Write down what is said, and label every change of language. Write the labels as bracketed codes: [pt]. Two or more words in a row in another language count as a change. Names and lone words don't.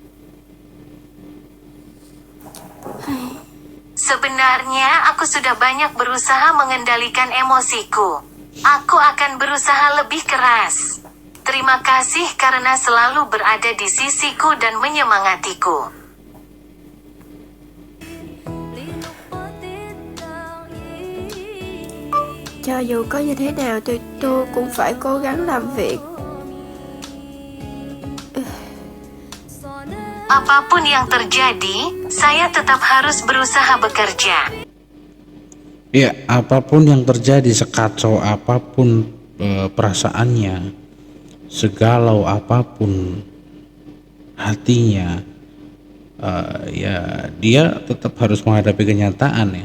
[id] Sebenarnya aku sudah banyak berusaha mengendalikan emosiku. Aku akan berusaha lebih keras. Terima kasih karena selalu berada di sisiku dan menyemangatiku. [vi] Cho dù có như thế nào thì tôi cũng phải cố gắng làm việc. [id] Apapun yang terjadi, saya tetap harus berusaha bekerja. Ya, apapun yang terjadi, sekacau apapun perasaannya, segalau apapun hatinya, ya dia tetap harus menghadapi kenyataan ya.